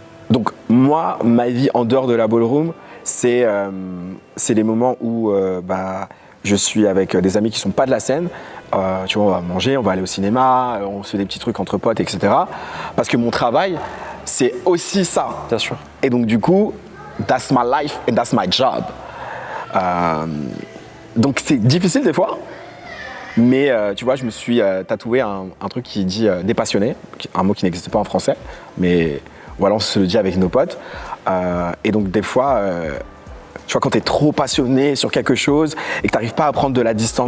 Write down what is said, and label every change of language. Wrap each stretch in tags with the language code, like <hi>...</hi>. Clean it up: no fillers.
<fr>Donc, moi, ma vie en dehors de la ballroom, c'est les moments où je suis avec des amis qui ne sont pas de la scène. Tu vois, on va manger, on va aller au cinéma, on se fait des petits trucs entre potes, etc. Parce que mon travail, c'est aussi ça. Bien sûr. Et donc, du coup,</fr> <en>that's my life and that's my job.</en> <fr>Donc, c'est difficile des fois. Mais tu vois, je me suis tatoué un truc qui dit dépassionné, un mot qui n'existe pas en français. Mais voilà, on se le dit avec nos potes. Et donc, des fois, tu vois, quand tu es trop passionné sur quelque chose et que tu n'arrives pas à prendre de la distance</fr>